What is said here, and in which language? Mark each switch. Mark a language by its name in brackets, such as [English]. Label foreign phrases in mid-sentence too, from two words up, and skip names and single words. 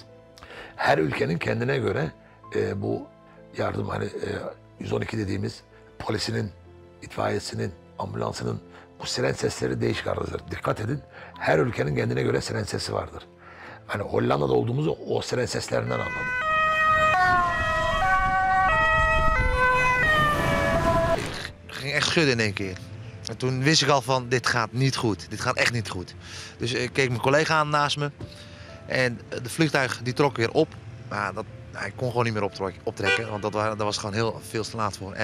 [Turkish] Her ülkenin kendine göre bu yardım hani 112 dediğimiz polisinin, itfaiyesinin, ambulansının bu siren sesleri değişik arkadaşlar. Dikkat edin. Her ülkenin kendine göre siren sesi vardır. Hani Hollanda'da olduğumuzu o siren seslerinden anladım. [Dutch] Ging echt schudden in één keer. En toen wist ik al van, dit gaat niet goed. Dit gaat echt niet goed. Dus ik keek mijn collega aan naast me. En de vliegtuig die trok weer op. Maar hij kon gewoon niet meer optrekken, want dat was gewoon heel veel te laat voor.